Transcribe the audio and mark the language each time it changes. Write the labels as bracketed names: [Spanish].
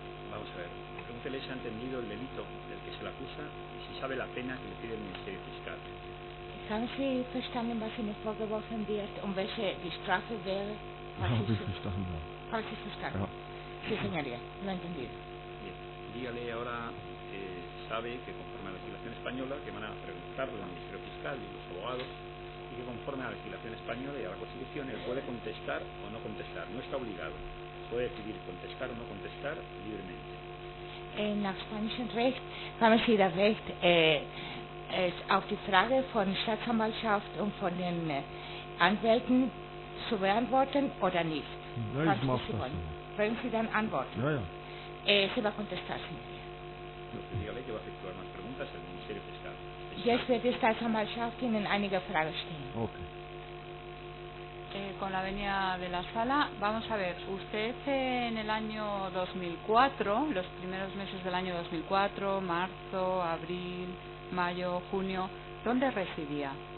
[Spanish] Vamos a ver, pregúntele si ha entendido el delito del que se le acusa y si sabe la pena que le pide el Ministerio Fiscal. [German] Haben Sie verstanden, was Ihnen vorgeworfen wird und welche die Strafe wäre? Habe ich verstanden. Habe ich verstanden. Ja. [Spanish] Sí, señoría, lo he entendido. Bien, dígale ahora que sabe que conforme a la legislación española, que van a preguntarle al Ministerio Fiscal y los abogados, y que conforme a la legislación española y a la Constitución, él puede contestar o no contestar, no está obligado, puede decidir contestar o no contestar libremente. [German] Nach spanischem Recht haben Sie das Recht, auf die Frage von Staatsanwaltschaft und von den Anwälten zu beantworten oder nicht. Ja, ich mache das. Wenn Sie dann antworten, Ja, ja. [Spanish] se va a contestar, señoría. Dígale que va a efectuar más preguntas al Ministerio Fiscal. [German] Jetzt wird die Staatsanwaltschaft Ihnen einige Fragen stellen. Okay. [Spanish] Con la venia de la sala, vamos a ver, usted en el año 2004, los primeros meses del año 2004, marzo, abril, mayo, junio, ¿dónde residía?